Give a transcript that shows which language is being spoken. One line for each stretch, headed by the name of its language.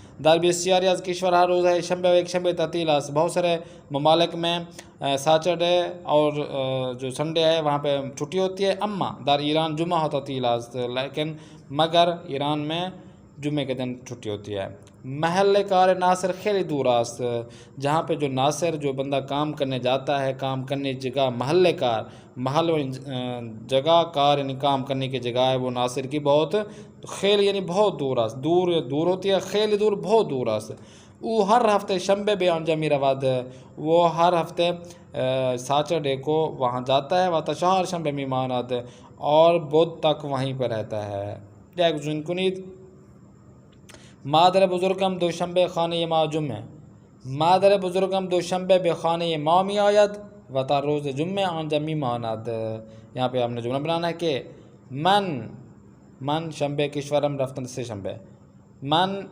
Persian: در بسیاری از کشورها روزهای شنبه و یک شنبه تعطیل است.
Urdu: بہت سارے ممالک میں سیٹرڈے اور جو سنڈے ہے وہاں پہ چھٹی ہوتی ہے.
Persian: اما در ایران جمعہ و تعطیل است.
Urdu: لیکن مگر ایران میں جمعے کے دن چھٹی ہوتی ہے.
Persian: محل کار ناصر خیلی دور است.
Urdu: جہاں پہ جو ناصر جو بندہ کام کرنے جاتا ہے کام کرنے جگہ محل کار محل جگہ کار یعنی کام کرنے کی جگہ ہے وہ ناصر کی بہت خیل یعنی بہت دور است. دور ہوتی ہے
Persian: خیلی دور
Urdu: بہت دور است.
Persian: او ہر ہفتے شنبے به آنجا می رود.
Urdu: وہ ہر ہفتے سیٹرڈے کو وہاں جاتا ہے
Persian: و تا چهار شنبه می ماند
Urdu: اور بدھ تک وہیں پہ رہتا ہے.
Persian: یک جون کنید. مادر بزرگم دوشنبه خانه ما جمعه. مادر بزرگم دوشنبه به خانه ما می آید و تا روز جمعه آنجا می ماند.
Urdu: یہاں پہ ہم نے جملہ بنانا ہے کہ
Persian: من شنبه کشورم رفتن سه شنبه. من